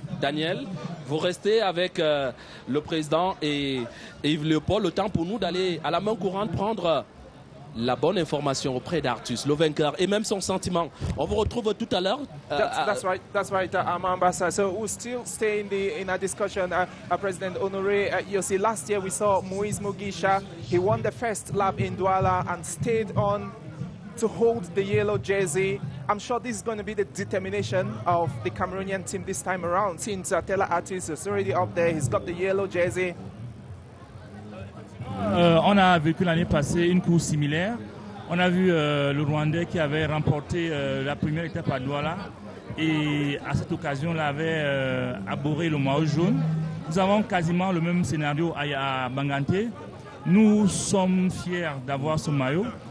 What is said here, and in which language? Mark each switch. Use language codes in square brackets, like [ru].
[fr] Daniel, vous restez avec le président et Yves Léopold. Le temps pour nous d'aller à la main courante prendre la bonne information auprès d'Artus, le vainqueur, et même son sentiment. On vous retrouve tout à l'heure. [en] That's right, Ambassa. So we'll still stay in a discussion. President Honoré, you see, last year we saw Moise Mugisha. He won the first lap in Douala and stayed on to hold the yellow jersey. I'm sure this is going to be the determination of the Cameroonian team this time around. Since Tella Artus is already up there, he's got the yellow jersey. [fr] On a vécu l'année passée une course similaire. On a vu le Rwandais qui avait remporté la première étape à Douala et à cette occasion-là avait abhorré le maillot jaune. Nous avons quasiment le même scénario à Bangante. Nous sommes fiers d'avoir ce maillot.